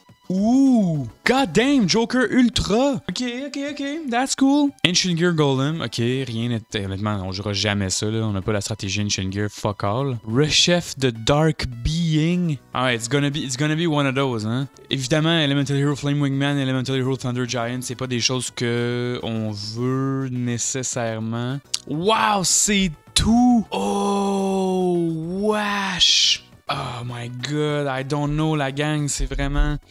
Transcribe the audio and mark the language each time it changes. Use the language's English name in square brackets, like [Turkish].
[English] Ouh! God damn, Joker Ultra! Ok, that's cool. [French] Ancient Gear Golem, ok, rien n'est... Honnêtement, on jouera jamais ça, là. On n'a pas la stratégie Ancient Gear, [English] fuck all. [French] Rechef de Dark Being. [English] Ah, it's gonna be one of those, hein. [French] Évidemment, Elemental Hero Flame Wingman, Elemental Hero Thunder Giant, c'est pas des choses que on veut nécessairement. Wow, c'est tout! Oh, wesh! [English] Oh my god, I don't know [French] la gang, c'est vraiment...